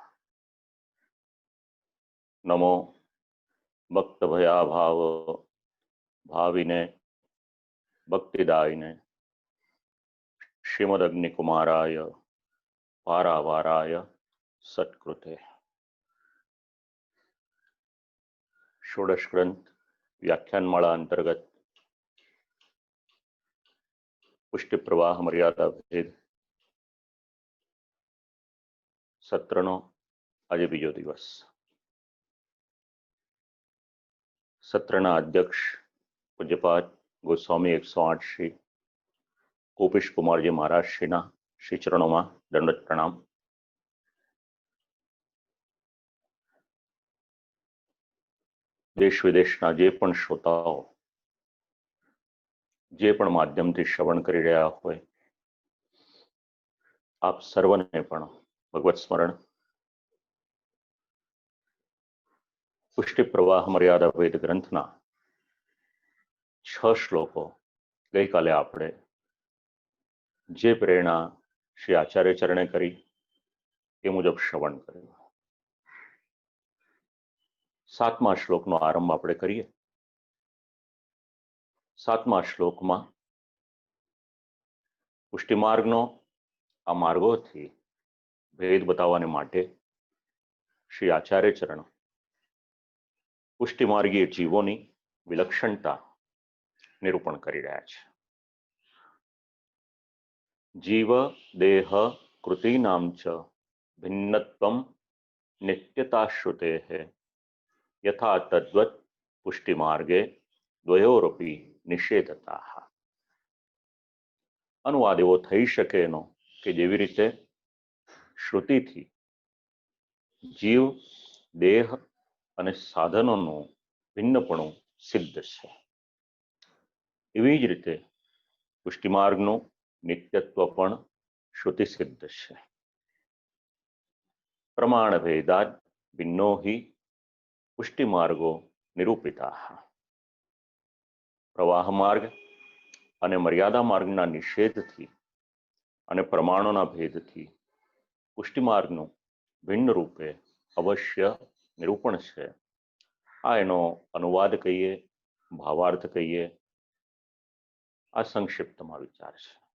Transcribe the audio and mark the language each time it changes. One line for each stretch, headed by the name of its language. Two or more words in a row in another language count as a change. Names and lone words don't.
Sanskrit: नमो भक्तभयाभाव भाविने भक्तिदायिने श्रीमदग्निकुमाराय पारावाराय सत्कृते।
Gujarati: ષોડશ ગ્રંથ વ્યાખ્યાનમાલા અંતર્ગત પુષ્ટિ પ્રવાહ મર્યાદા ભેદ સત્રનો આજ બીજો દિવસ। સત્રના અધ્યક્ષ પૂજ્યપાદ ગોસ્વામી 108 શ્રી ગોપીશ કુમાર જી મહારાજ શ્રીના
Hindi: श्री चरणों में दंडवत प्रणाम।
Gujarati: દેશ વિદેશના જે પણ શ્રોતાઓ જે પણ માધ્યમથી શ્રવણ કરી રહ્યા હોય આપ સર્વને પણ ભગવત સ્મરણ પુષ્ટિ પ્રવાહ મર્યાદા ભેદ ગ્રંથના 6 શ્લોકો ગઈ કાલે આપણે જે પ્રેરણા શ્રી આચાર્ય ચરણે કરી એ મુજબ શ્રવણ કર્યું। 7મા શ્લોકનો આરંભ આપણે કરીએ। 7મા શ્લોકમાં પુષ્ટિ માર્ગનો આ માર્ગોથી ભેદ બતાવવાને માટે શ્રી આચાર્ય ચરણ પુષ્ટિ માર્ગીય જીવોની વિલક્ષણતા નિરૂપણ કરી રહ્યા છે।
Sanskrit: जीव देह कृतीनां च भिन्नत्वं नित्यता श्रुतेः यथा तद्वत् पुष्टि मार्गे द्वयोरपि निषेधताः।
Gujarati: અનુવાદ એવો થઈ શકે એનો કે જેવી રીતે શ્રુતિથી જીવ દેહ અને સાધનોં ભિન્નપણું સિદ્ધ છે, એવી જ રીતે પુષ્ટિ માર્ગનું નિત્યત્વ પણ શ્રુતિ સિદ્ધ છે।
Sanskrit: प्रमाण भेदात् भिन्नो हि पुष्टि मार्गो निरूपिताः।
Gujarati: પ્રવાહ માર્ગ અને મર્યાદા માર્ગના નિષેધથી અને પ્રમાણોના ભેદથી પુષ્ટિ માર્ગનું ભિન્ન રૂપે અવશ્ય નિરૂપણ છે। આ એનો અનુવાદ કહીએ, ભાવાર્થ કહીએ, આ સંક્ષિપ્તમાં વિચાર છે।